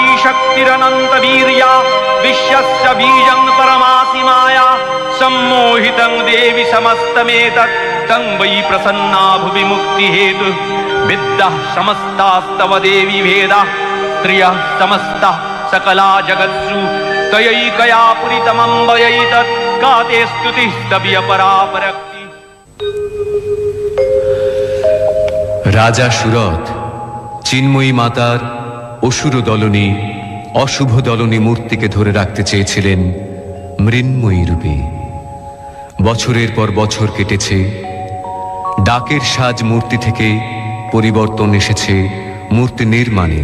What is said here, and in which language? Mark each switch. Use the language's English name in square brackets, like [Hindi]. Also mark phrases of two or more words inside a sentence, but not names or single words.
[Sanskrit] शक्तिरनन्तवीर्या विश्वस्य बीजं परमासि माया सम्मोहितं देवि समस्तमेतत् तं वै प्रसन्ना भुवि मुक्तिहेतु विद्याः समस्तास्तव देवि भेदाः स्त्रियः समस्ताः सकला जगत्सु तयैकया पुरितमम्बयैतत् का ते स्तुतिस्तव्यपरापरक्ति। [Bangla] রাজা সুরথ চিন্ময়ী মাতার অসুর দলনী অশুভ দলনী মূর্তিকে ধরে রাখতে চেয়েছিলেন মৃন্ময়ী রূপে। বছরের পর বছর কেটেছে, ডাকের সাজ মূর্তি থেকে পরিবর্তন এসেছে মূর্তি নির্মাণে।